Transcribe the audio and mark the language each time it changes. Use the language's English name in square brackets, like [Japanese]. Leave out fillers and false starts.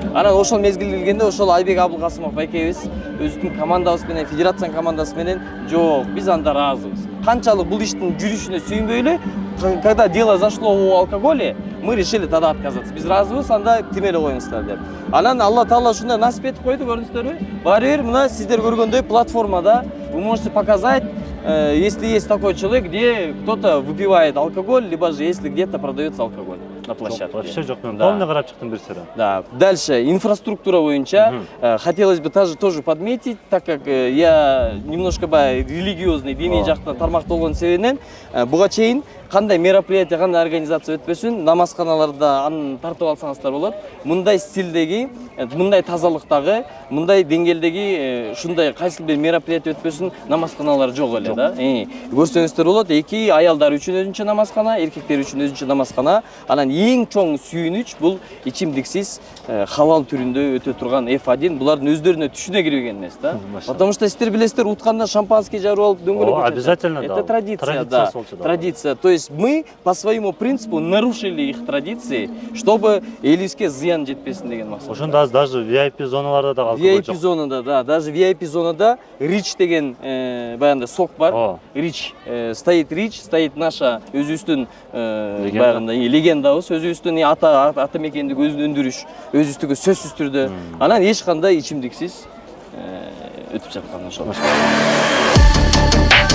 [Kyrgyz] Анан ошол мезгил келгенде ошол Айбек Абылкасымов байкебиз өзүбүздүн командабыз менен, федерациянын командасы менен жок, биз анда ыраазыбыз. Канчалык бул иштин жүрүшүнө сүйүнбөйлү, [Russian] когда дело зашло о алкоголе, мы решили тогда отказаться. [Kyrgyz] Биз ыраазыбыз, анда тим эле коюңуздар деп. Анан Алла Таала ушундай насип этип койду, көрдүңүздөрбү? Баары бир мына сиздер көргөндөй платформада [Russian] вы можете показать, если есть такой человек, где кто-то выпивает алкоголь, либо же если где-то продается алкоголь на площадке. [Kyrgyz] Вообще жок, мен полный карап чыктым бир сыра. [Russian] Да. Дальше инфраструктура [Kyrgyz] боюнча [Russian] хотелось бы тоже подметить, так как я немножко религиозный, [Kyrgyz] диний жактан тармакталган себебинен буга чейин кандай мероприятие, кандай организация өтпөсүн, намазканаларда аны тартып алсаңыздар болот. Мындай стилдеги, мындай тазалыктагы, мындай деңгээлдеги ушундай кайсы бир мероприятие өтпөсүн намазканалар жок эле да. Көрсөңүздөр болот, эки аялдар үчүн өзүнчө намазкана, эркектер үчүн өзүнчө намазкана. Анан эң чоң сүйүнүч бул ичимдиксиз халал түрүндө өтө турган F1 булардын өздөрүнө түшүнө кирбеген эмес да. [Russian] Потому что [Kyrgyz] сиздер билесиздер, утканда шампанский жарып алып дөңгөлөк. [Russian] Обязательно. Это традиция, да. Традиция. То есть мы по своему принципу нарушили их традиции, чтобы [Kyrgyz] элибизге зыян жетпесин деген максат. Ошондо даже VIP зоналарда да алкоголь жок. VIP зонада, да, даже VIP зонада Рич деген баягында сок бар. [Russian] Рич стоит, Рич стоит наша [Kyrgyz] өзүбүздүн баягында легендабыз, өзүбүздүн ата мекендик өндүрүш, өзүбүздүгү сөзсүз түрдө. Анан эч кандай ичимдиксиз өтүп жаткан ошол.